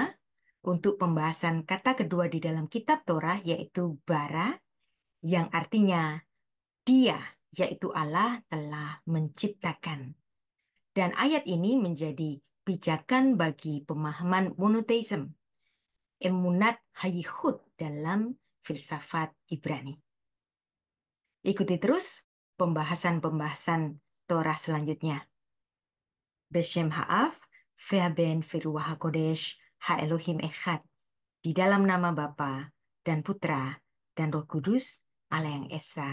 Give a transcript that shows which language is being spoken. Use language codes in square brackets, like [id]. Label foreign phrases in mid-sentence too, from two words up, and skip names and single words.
[id] Untuk pembahasan kata kedua di dalam kitab Torah yaitu bara, yang artinya Dia, yaitu Allah, telah menciptakan. Dan ayat ini menjadi pijakan bagi pemahaman monoteisme, [he] אמונת הייחוד [id] dalam filsafat Ibrani. Ikuti terus pembahasan-pembahasan Torah selanjutnya. [he] בשם האב והבן ורוח הקודש האלהים אחד. [id] Di dalam nama Bapa dan Putra dan Roh Kudus, Allah yang Esa.